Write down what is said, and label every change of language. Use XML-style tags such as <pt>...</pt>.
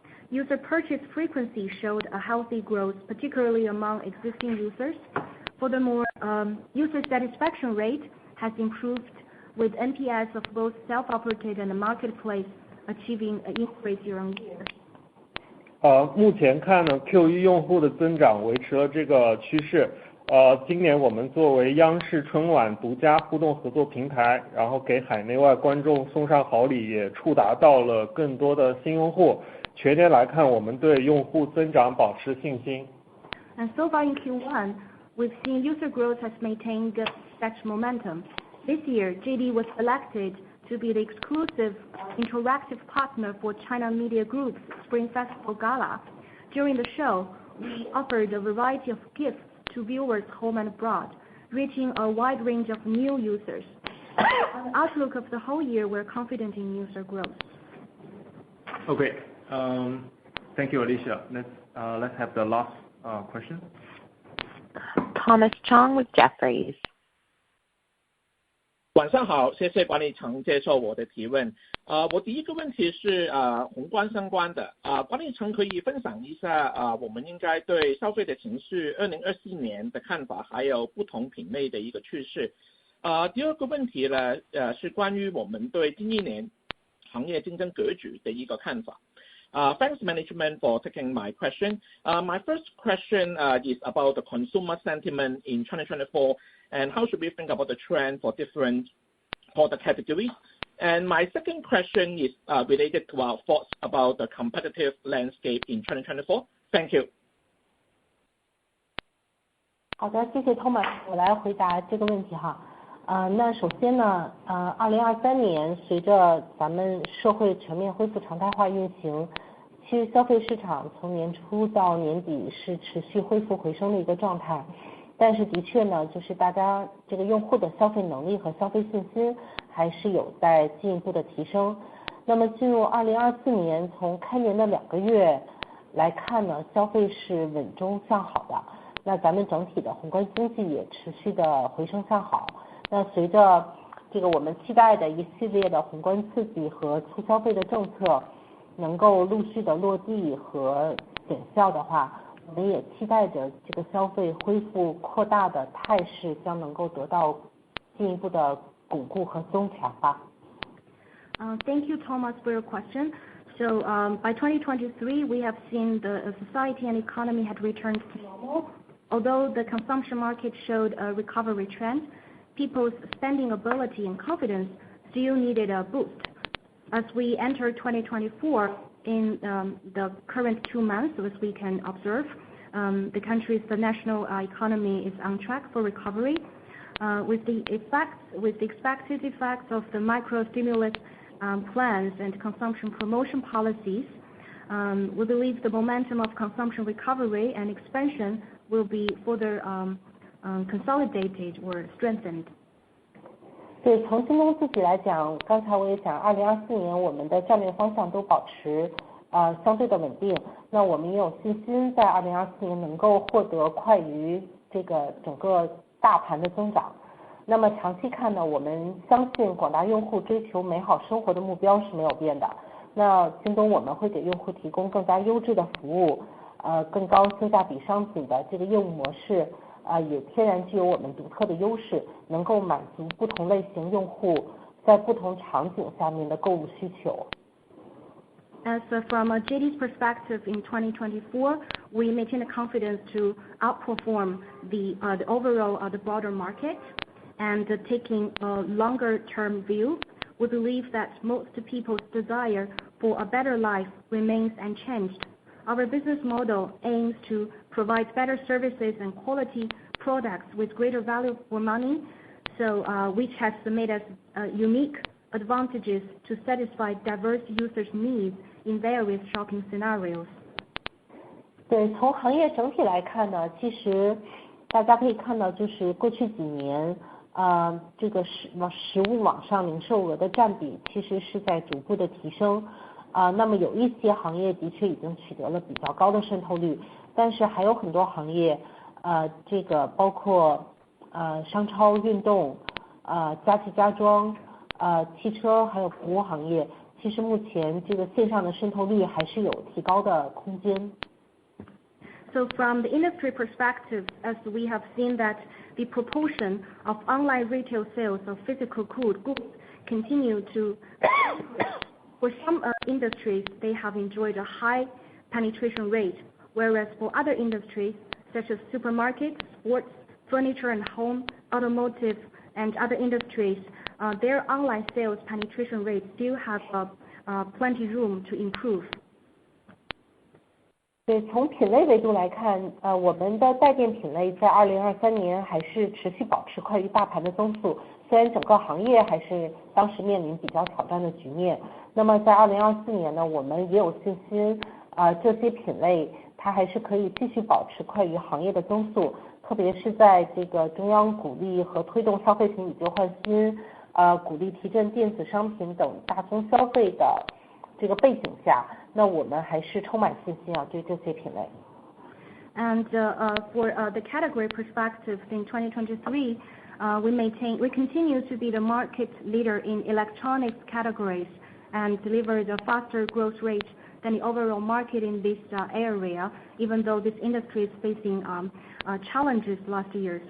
<en>User purchase frequency showed a healthy growth, particularly among existing users. Furthermore, user satisfaction rate has improved with NPS of both self-operated and the marketplace achieving an increase year on year.</en> <zh>目前看呢 ，Q1 用户的增长维持了这个趋势，今年我们作为央视春晚独家互动合作平台，然后给海内外观众送上好礼，也触达到了更多的新用户。全年来看，我们对用户增长保持信心。</zh> <en>And so far in Q1, we've seen user growth has maintained such momentum. This year, JD was selected to be the exclusive interactive partner for China Media Group's Spring Festival Gala. During the show, we offered a variety of gifts to viewers home and abroad, reaching a wide range of new users. On the outlook of the whole year, we're confident in user growth. Okay, thank you, Alicia. Let's have the last question. Thomas Chong with Jefferies.</en> <zh>晚上好，谢谢管理层接受我的提问。我第一个问题是宏观相关的，管理层可以分享一下我们应该对消费的情绪2024年的看法，还有不同品类的一个趋势。第二个问题呢，是关于我们对今一年行业竞争格局的一个看法。</zh> <en>Thanks management for taking my question. My first question is about the consumer sentiment in 2024 and how should we think about the trend for different product categories. And my second question is related to our thoughts about the competitive landscape in 2024. Thank you.</en> <zh>好的，谢谢 Thomas， 我来回答这个问题哈。那首先呢，2023年随着咱们社会全面恢复常态化运行，其实消费市场从年初到年底是持续恢复回升的一个状态。但是的确呢，就是大家这个用户的消费能力和消费信心还是有在进一步的提升。那么进入2024年，从开年的2个月来看呢，消费是稳中向好的。那咱们整体的宏观经济也持续的回升向好。那随着这个我们期待的一系列的宏观刺激和促消费的政策能够陆续的落地和显效的话，我们也期待着这个消费恢复扩大的态势将能够得到进一步的巩固和增强吧。</zh> <en>Thank you, Thomas, for your question. So by 2023, we have seen the society and economy had returned to normal. Although the consumption market showed a recovery trend, people's spending ability and confidence still needed a boost. As we enter 2024, in the current 2 months, as we can observe, the country's national economy is on track for recovery. With the expected effects of the micro stimulus plans and consumption promotion policies, we believe the momentum of consumption recovery and expansion will be further consolidated or strengthened.</en> <zh>对，从京东自己来讲，刚才我也讲，2024年我们的战略方向都保持相对的稳定。那我们也有信心在2024年能够获得快于这个整个大盘的增长。那么长期看呢，我们相信广大用户追求美好生活的目标是没有变的。那京东我们会给用户提供更加优质的服务，更高性价比商品的这个业务模式。也天然具有我们独特的优势，能够满足不同类型用户在不同场景下面的购物需求。</zh> <en>As from JD's perspective in 2024, we maintain the confidence to outperform the overall the broader market, and taking a longer term view, we believe that most people's desire for a better life remains unchanged. Our business model aims to provide better services and quality products with greater value for money, so which has made us unique advantages to satisfy diverse users' needs in various shopping scenarios.</en> <zh>对，从行业整体来看呢，其实大家可以看到，就是过去几年，这个实物网上零售额的占比其实是在逐步的提升。那么有一些行业的确已经取得了比较高的渗透率，但是还有很多行业，这个包括商超、运动、家具家装、汽车还有服务行业，其实目前这个线上的渗透率还是有提高的空间。</zh> <en>So from the industry perspective, as we have seen that the proportion of online retail sales of physical goods continue to for some industries, they have enjoyed a high penetration rate, whereas for other industries, such as supermarkets, sports, furniture and home, automotive, and other industries, their online sales penetration rate still have plenty room to improve.</en> <zh>对，从品类维度来看，我们的带电品类在2023年还是持续保持快于大盘的增速，虽然整个行业还是当时面临比较挑战的局面。那么在2024年呢，我们也有信心，这些品类它还是可以继续保持快于行业的增速，特别是在这个中央鼓励和推动消费品以旧换新，鼓励提振电子商品等大宗消费的这个背景下，那我们还是充满信心对这些品类。</zh> <en>And for the category perspective in 2023, we continue to be the market leader in electronics categories and deliver the faster growth rate than the overall market in this area, even though this industry is facing challenges last year.</en>